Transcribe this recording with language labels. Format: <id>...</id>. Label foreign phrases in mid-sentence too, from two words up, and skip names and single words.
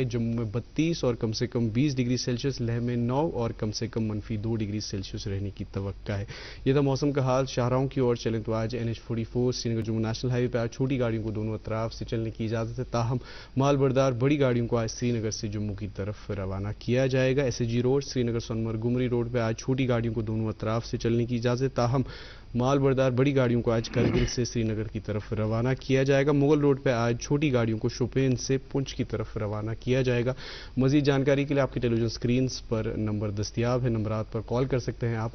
<ur>جموں میں 32 اور کم سے کم 20</ur> <en>degree Celsius,</en> <ur>لیہ میں 9 اور کم سے کم -2</ur> <en>degree Celsius</en> <ur>رہنے کی توقع ہے. یہ تھا موسم کا حال. شاہراہوں کی اور چلیں تو آج NH44 سری نگر جموں</ur> <en>National Highway</en> <ur>پہ آج چھوٹی گاڑیوں کو دونوں اطراف سے چلنے کی اجازت ہے، تاہم مال بردار بڑی گاڑیوں کو آج سری نگر سے جموں کی طرف روانہ کیا جائے گا. SG روڈ سری نگر سونمرگ گمری روڈ پہ آج چھوٹی گاڑیوں کو دونوں اطراف سے چلنے کی اجازت، تاہم مال بردار بڑی گاڑیوں کو آج کرگل سے سری نگر کی طرف روانہ کیا جائے گا. مغل روڈ پہ آج چھوٹی گاڑیوں کو شوپین سے پنچ کی طرف روانہ کیا جائے گا. مزید جانکاری کے لیے آپ کی</ur> <en>television screens</en> <ur>پر نمبر دستیاب ہے، نمبرات پر کال کر سکتے ہیں آپ.</ur>